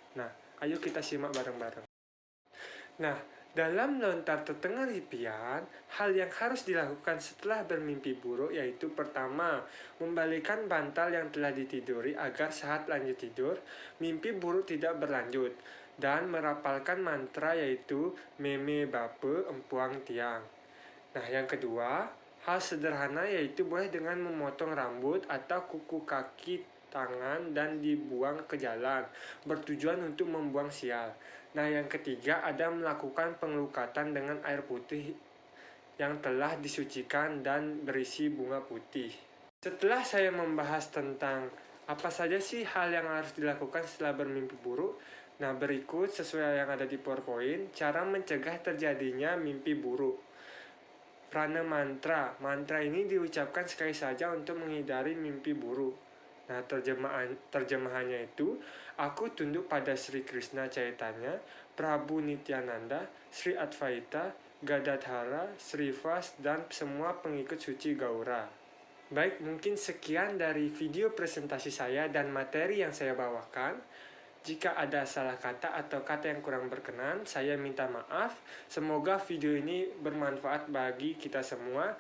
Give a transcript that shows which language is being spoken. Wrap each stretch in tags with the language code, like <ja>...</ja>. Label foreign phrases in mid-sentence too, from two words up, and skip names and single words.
<id>Nah, ayo kita simak bareng-bareng. Nah, dalam lontar terdengar impian, hal yang harus dilakukan setelah bermimpi buruk yaitu pertama, membalikkan bantal yang telah ditiduri agar saat lanjut tidur, mimpi buruk tidak berlanjut, dan merapalkan mantra yaitu</id> <ban>meme bape empuang tiang.</ban> <id>Nah, yang kedua, hal sederhana yaitu boleh dengan memotong rambut atau kuku kaki tangan dan dibuang ke jalan, bertujuan untuk membuang sial. Nah, yang ketiga ada melakukan pengelukatan dengan air putih yang telah disucikan dan berisi bunga putih. Setelah saya membahas tentang apa saja sih hal yang harus dilakukan setelah bermimpi buruk, nah berikut sesuai yang ada di PowerPoint, cara mencegah terjadinya mimpi buruk. Prana mantra. Mantra ini diucapkan sekali saja untuk menghindari mimpi buruk. Nah, terjemahannya itu, aku tunduk pada Sri Krishna Chaitanya, Prabu Nityananda, Sri Advaita, Gadadhara, Sri Vas, dan semua pengikut suci Gaura. Baik, mungkin sekian dari video presentasi saya dan materi yang saya bawakan. Jika ada salah kata atau kata yang kurang berkenan, saya minta maaf. Semoga video ini bermanfaat bagi kita semua.</id>